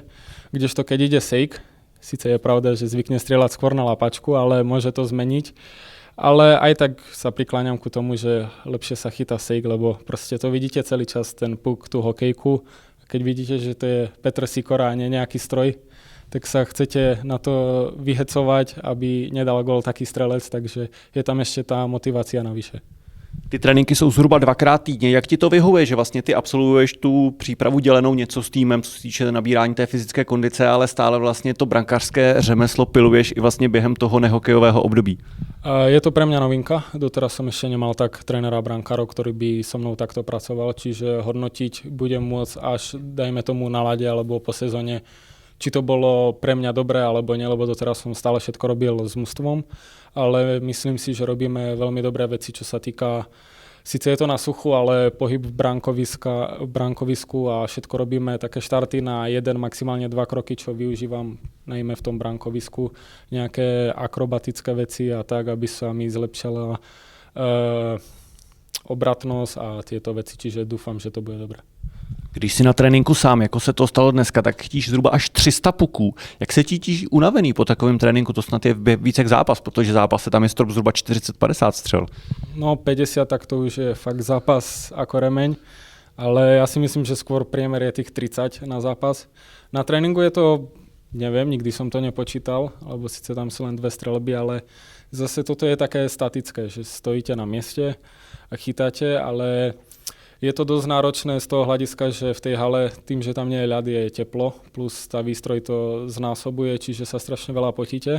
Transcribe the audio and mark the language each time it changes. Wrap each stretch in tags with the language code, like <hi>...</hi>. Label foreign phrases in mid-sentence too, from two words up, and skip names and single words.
<sk>Kdežto keď ide Sejk, síce je pravda, že zvykne strieľať skôr na lapačku, ale môže to zmeniť, ale aj tak sa prikláňam ku tomu, že lepšie sa chytá Sejk, lebo proste to vidíte celý čas, ten puk, tú hokejku, keď vidíte, že to je Petr Sýkora a nie nejaký stroj, tak sa chcete na to vyhecovať, aby nedal gól taký strelec, takže je tam ešte tá motivácia navyše.</sk> <cs>Ty tréninky jsou zhruba 2x týdně. Jak ti to vyhovuje, že vlastně ty absolvuješ tu přípravu dělenou něco s týmem, co se týče nabírání té fyzické kondice, ale stále vlastně to brankářské řemeslo piluješ i vlastně během toho nehokejového období?</cs> <sk>Je to pre mňa novinka. Doteraz som ešte nemal tak trénera brankárov, ktorý by so mnou takto pracoval, čiže hodnotiť budem môcť až, dajme tomu, na lade alebo po sezóne, či to bolo pre mňa dobré alebo nie, lebo doteraz som stále všetko robil s mužstvom, ale myslím si, že robíme veľmi dobré veci, čo sa týka, síce je to na suchu, ale pohyb v brankovisku a všetko robíme také štarty na 1, maximálne 2 kroky, čo využívam najmä v tom brankovisku, nejaké akrobatické veci a tak, aby sa mi zlepšila obratnosť a tieto veci, čiže dúfam, že to bude dobré.</sk> <cs>Když jsi na tréninku sám, jako se to stalo dneska, tak chytíš zhruba až 300 puků. Jak se cítíš unavený po takovém tréninku? To snad je více jak zápas, protože zápas se tam je strop zhruba 40-50 střel.</cs> <sk>No 50, tak to už je fakt zápas ako remeň, ale ja si myslím, že skôr priemer je tých 30 na zápas. Na tréningu je to, neviem, nikdy som to nepočítal, lebo síce tam sú len 2 strelby, ale zase toto je také statické, že stojíte na mieste a chytáte, ale je to dosť náročné z toho hľadiska, že v tej hale tým, že tam nie je ľad, je teplo, plus tá výstroj to znásobuje, čiže sa strašne veľa potíte.</sk>